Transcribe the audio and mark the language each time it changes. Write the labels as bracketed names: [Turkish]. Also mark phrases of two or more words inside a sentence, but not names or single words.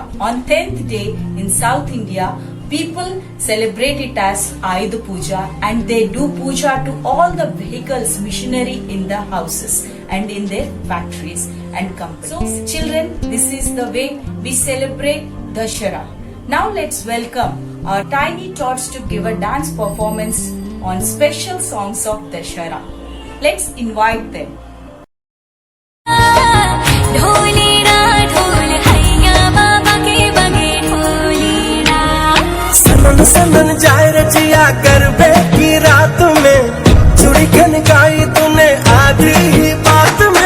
[English] On 10th day in South India, people celebrate it as Ayudha Puja, and they do puja to all the vehicles, machinery in the houses and in their factories. and companies. So, children, this is the way we celebrate Dashera. Now let's welcome our tiny tots to give a dance performance on special songs of Dashera. Let's invite them. [Hindi] सनन सनन जाए रचिया गरबे की रात में चुड़ी खनकाई तूने आधी ही बात में।